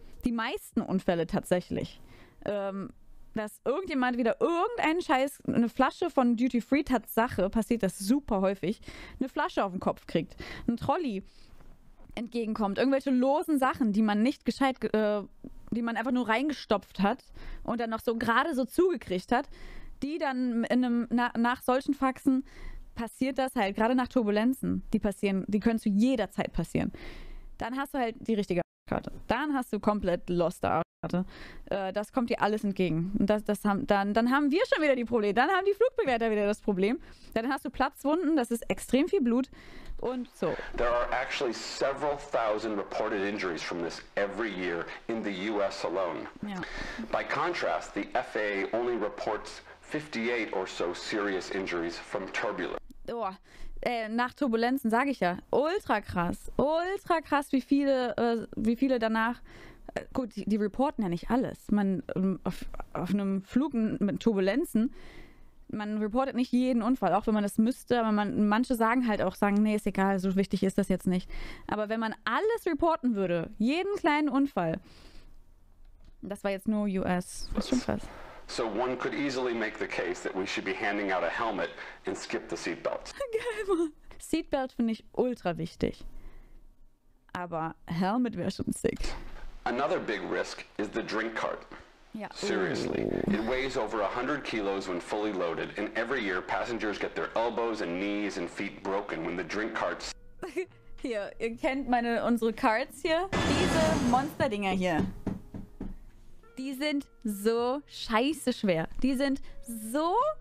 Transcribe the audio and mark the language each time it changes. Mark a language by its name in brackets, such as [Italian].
[German] Die meisten Unfälle tatsächlich. Dass irgendjemand wieder irgendeinen Scheiß, eine Flasche von Duty-Free, Tatsache, passiert das super häufig, eine Flasche auf den Kopf kriegt, ein Trolley entgegenkommt, irgendwelche losen Sachen, die man nicht gescheit, die man einfach nur reingestopft hat und dann noch so gerade so zugekriegt hat, die dann nach solchen Faxen passiert das halt, gerade nach Turbulenzen, die können zu jeder Zeit passieren. Dann hast du halt die richtige Arschkarte. Dann hast du komplett lost Arschkarte. Das kommt dir alles entgegen. Und dann haben wir schon wieder die Probleme. Dann haben die Flugbegleiter wieder das Problem. Dann hast du Platzwunden, das ist extrem viel Blut und so. [English] There are actually several thousand reported injuries from this every year in the US alone. [German] Ja. [English] By contrast, the FAA only reports 58 or so serious injuries from turbulence. [German] Oh, nach Turbulenzen, sage ich ja. Ultra krass, wie viele danach. Gut, die reporten ja nicht alles. Man auf einem Flug mit Turbulenzen, man reportet nicht jeden Unfall, auch wenn man das müsste, aber manche sagen, nee, ist egal, so wichtig ist das jetzt nicht. Aber wenn man alles reporten würde, jeden kleinen Unfall, das war jetzt nur US, das ist schon krass. [English] So one could easily make the case that we should be handing out a helmet and skip the seatbelts. [German] Geil, Mann. Seatbelt finde ich ultra wichtig. Aber Helmet wäre schon sick. [English] Another big risk is the drink cart. [German] Ja. [English] Seriously, it weighs over 100 kilos when fully loaded, and every year passengers get their elbows and knees and feet broken when the drink carts... [German] Hier, ihr kennt unsere Carts hier. Diese Monsterdinger hier. Die sind so scheiße schwer. Die sind so